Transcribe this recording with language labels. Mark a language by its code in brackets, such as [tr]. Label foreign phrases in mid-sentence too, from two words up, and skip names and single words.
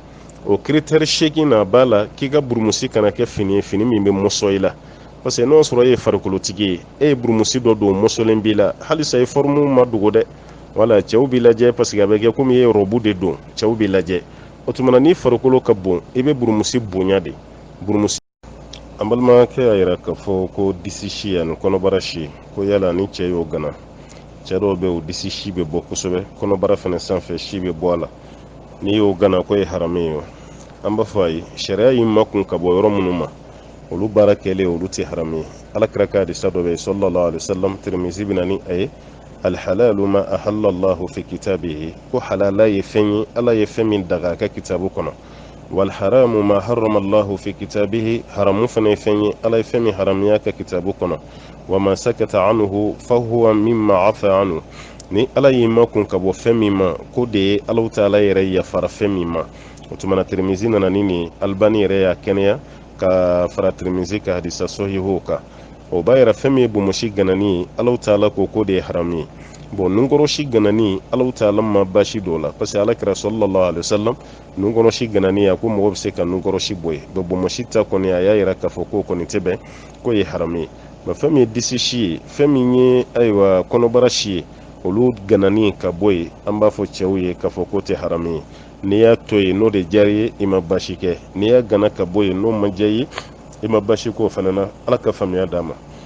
[bm] o critère 8 na b'a la k'i ka burumusi kana kɛ fini ye fini min bɛ mɔsɔ i la [fr] parce que [bm] n'o sɔrɔ e ye farikolotigi ye e ye burumusi dɔ don mɔsɔlen b'i la halisa i forme ma dogo dɛ wala cɛw b'i lajɛ [fr] parce que [bm] a bɛ kɛ komi i ye robu de don cɛw b'i lajɛ o tuma na n'i farikolo ka bon i bɛ burumusi bonya de burumusi an balimakɛ y'a jira k'a fɔ ko disi si ani kɔnɔbara si ko yala ni cɛ y'o gana cɛ dɔw bɛ o disi si bɛ bɔ kosɛbɛ kɔnɔbara fana sanfɛ si bɛ bɔ a la n'i y'o gana ko ye haramu ye an b'a fɔ a ye sariya y'i makun ka bɔ yɔrɔ minnu ma olu baara kɛlen olu tɛ haramu ye alakira ka hadisa dɔ bɛ yen [ar] صلى الله عليه وسلم [bm] tirimizi bɛ na ni a ye [ar] الحلال ما أحل الله في كتابه [bm] ko halala ye fɛn ye ala ye fɛn min daga a ka kitabu kɔnɔ [ar] والحرام ما حرم الله في كتابه [bm] haramu fana ye fɛn ye ala ye fɛn min haramuya ka kitabu kɔnɔ [ar] وما سكت عنه فهو مما عفا عنه [bm] ni ala y'i makun ka bɔ fɛn min ma ko de ye [ar] الله تعالى [bm] yɛrɛ yafara fɛn min ma o tuma na tirimizi nana ni nin albani yɛrɛ y'a kɛnɛya ka fara tirimizi ka hadisa sɔhiho kan o b'a yɛrɛ fɛn min ye bomosi ganani ye [ar] الله تعالى [bm] ko de ye haramu ye bon nunkɔrɔsi ganani [ar] الله تعالى [bm] ma baasi dɔw la [fr] parce que [bm] alakira [ar] صلى الله عليه وسلم [bm] nunkɔrɔsi ganani a ko mɔgɔ bɛ se ka nunkɔrɔsi bɔ ye bon bomosi ta kɔni a y'a yira k'a fɔ k'o kɔni tɛ bɛn k'o ye haramu ye nka fɛn min ye disi si ye fɛn min ye ayiwa kɔnɔbara si ye olu ganani ka bɔ ye an b'a fɔ cɛw ye k'a fɔ k'o tɛ haramu ye n'i y'a to yen n'o de diyara ye i ma baasi kɛ n'i y'a gana ka bɔ yen n'o ma diya ye i ma baasi k'o fana na ala ka faamuya d'a ma